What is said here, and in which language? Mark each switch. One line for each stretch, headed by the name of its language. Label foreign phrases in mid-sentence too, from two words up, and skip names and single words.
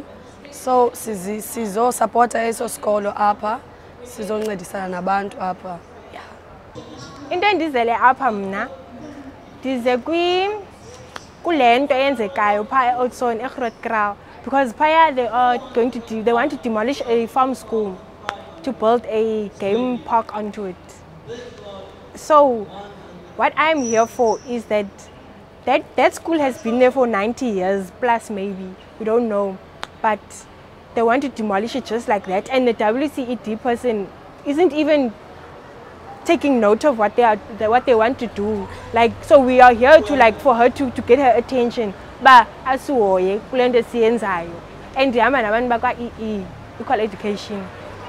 Xhosa: So sizo supporta eso skolo apha, sizoncedisana nabantu apha. Into endizele apha mna ndize kule nto eyenzekayo phaa eOudtshoorn eGrootkraal, because phaya
English: they want to demolish a farm school. to build a game park onto it. So what I'm here for is that school has been there for 90 years plus maybe, we don't know, but they want to demolish it just like that, and the WCED person isn't even taking note of what they want to do. Like, so we are here to, like, for her to get her attention.
Xhosa: But asuoye kulento siyenzayo and yama nabantu bakwa
English: equal education